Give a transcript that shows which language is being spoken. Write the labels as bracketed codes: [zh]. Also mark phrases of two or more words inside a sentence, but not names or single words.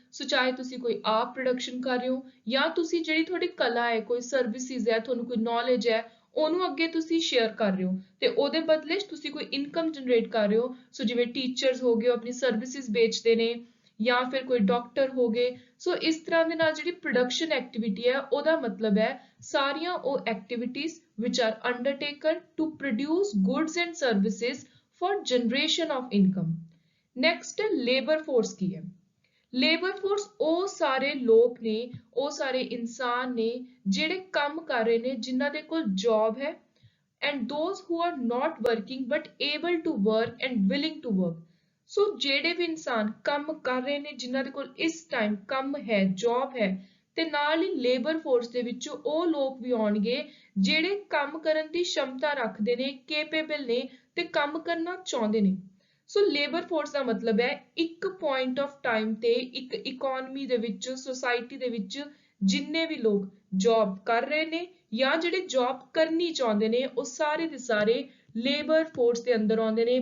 [pa] ਸੋ ਚਾਹੇ ਤੁਸੀਂ ਕੋਈ ਆਪ ਪ੍ਰੋਡਕਸ਼ਨ ਕਰ ਰਹੇ ਹੋ ਜਾਂ ਤੁਸੀਂ ਜਿਹੜੀ ਤੁਹਾਡੀ ਕਲਾ ਹੈ, ਕੋਈ ਸਰਵਿਸਿਜ਼ ਹੈ, ਤੁਹਾਨੂੰ ਕੋਈ ਨੌਲੇਜ ਹੈ, ਉਹਨੂੰ ਅੱਗੇ ਤੁਸੀਂ ਸ਼ੇਅਰ ਕਰ ਰਹੇ ਹੋ ਤੇ ਉਹਦੇ ਬਦਲੇ 'ਚ ਤੁਸੀਂ ਕੋਈ [en] income generate [pa] ਕਰ ਰਹੇ ਹੋ। ਸੋ ਜਿਵੇਂ ਟੀਚਰਸ ਹੋ ਗਏ, ਆਪਣੀ ਸਰਵਿਸਿਜ਼ ਵੇਚਦੇ ਨੇ, ਜਾਂ ਫਿਰ ਕੋਈ ਡਾਕਟਰ ਹੋ ਗਏ। ਸੋ ਇਸ ਤਰ੍ਹਾਂ ਦੇ ਨਾਲ ਜਿਹੜੀ [en] production activity [pa] ਹੈ ਉਹਦਾ ਮਤਲਬ ਹੈ ਸਾਰੀਆਂ ਉਹ ਐਕਟੀਵਿਟੀਜ਼ [en] which are undertaken to produce goods and services for generation of income। next labor force [pa] ਕੀ ਹੈ? [en] labor force [pa] ਉਹ ਸਾਰੇ ਲੋਕ ਨੇ, ਉਹ ਸਾਰੇ ਇਨਸਾਨ ਨੇ ਜਿਹੜੇ ਕੰਮ ਕਰ ਰਹੇ ਨੇ, ਜਿਨ੍ਹਾਂ ਦੇ ਕੋਲ ਜੌਬ ਹੈ [en] and those who are not working but able to work and willing to work। [pa] ਸੋ ਜਿਹੜੇ ਵੀ ਇਨਸਾਨ ਕੰਮ ਕਰ ਰਹੇ ਨੇ, ਜਿਨ੍ਹਾਂ ਦੇ ਕੋਲ ਇਸ ਟਾਈਮ ਕੰਮ ਹੈ, ਜੌਬ ਹੈ, ਤੇ ਨਾਲ ਹੀ [en] labor force [pa] ਦੇ ਵਿੱਚ ਉਹ ਲੋਕ ਵੀ ਆਉਣਗੇ ਜਿਹੜੇ ਕੰਮ ਕਰਨ ਦੀ ਸ਼ਮਤਾ ਰੱਖਦੇ ਨੇ, ਕੇਪੇਬਲ ਨੇ ਤੇ ਕੰਮ ਕਰਨਾ ਚਾਹੁੰਦੇ ਨੇ। ਸੋ [en] labor force [pa] ਦਾ ਮਤਲਬ ਹੈ ਇੱਕ [en] point of time [pa] ਤੇ ਇੱਕ ਇਕਨੋਮੀ ਦੇ ਵਿੱਚ, ਸੋਸਾਇਟੀ ਦੇ ਵਿੱਚ ਜਿੰਨੇ ਵੀ ਲੋਕ ਜੌਬ ਕਰ ਰਹੇ ਨੇ ਜਾਂ ਜਿਹੜੇ ਜੌਬ ਕਰਨੀ ਚਾਹੁੰਦੇ ਨੇ, ਉਹ ਸਾਰੇ ਦੇ ਸਾਰੇ [en] labor force [pa] ਦੇ ਅੰਦਰ ਆਉਂਦੇ ਨੇ।